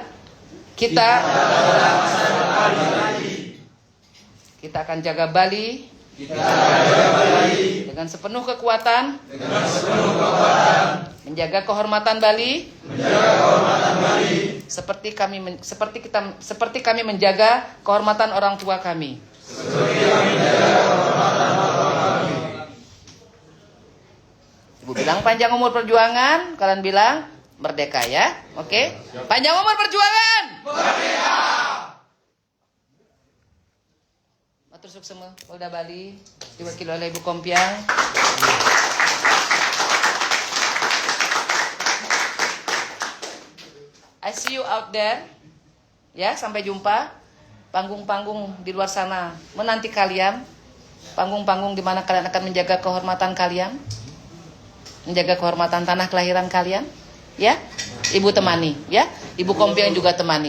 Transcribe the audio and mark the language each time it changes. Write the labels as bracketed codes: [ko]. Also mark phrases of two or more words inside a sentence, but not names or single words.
[id] Kita akan jaga Bali dengan sepenuh kekuatan, menjaga kehormatan Bali, seperti kami menjaga kehormatan orang tua kami. Ibu bilang panjang umur perjuangan, kalian bilang merdeka ya, oke? Panjang umur perjuangan. Merdeka. [ban] Matur suksema [id] Polda Bali diwakili oleh Ibu Kompiang. [en] I see you out there. [id] Ya, sampai jumpa. Panggung-panggung di luar sana menanti kalian. Panggung-panggung di mana kalian akan menjaga kehormatan kalian. Menjaga kehormatan tanah kelahiran kalian. Ya, Ibu temani, ya. Ibu Kompiang juga temani.